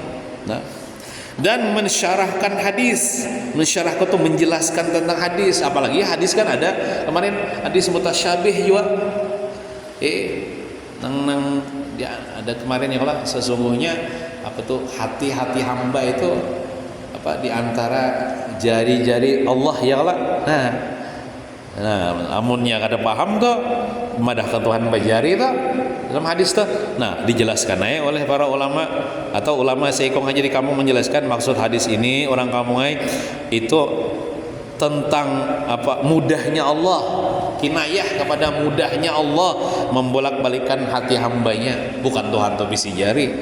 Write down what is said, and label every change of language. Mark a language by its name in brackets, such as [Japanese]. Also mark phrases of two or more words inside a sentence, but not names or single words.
[Indonesian] Nah dan mensyarahkan hadis, mensyarahkan itu menjelaskan tentang hadis, apalagi hadis kan ada kemarin hadis mutasyabih juga ya, ada kemarin ya Allah sesungguhnya hati-hati hamba itu di antara jari-jari Allah ya Allah. [Banjar] Nah amunnya kada paham tuh memadahkan Tuhan bajari tuh dalam hadis tuh. [Indonesian] Nah dijelaskan aja oleh para ulama atau ulama seikong aja di kampung menjelaskan maksud hadis ini orang kampung itu tentang mudahnya Allah, kinayah kepada mudahnya Allah membolak-balikan hati hambanya, bukan Tuhan tuh bisi jari.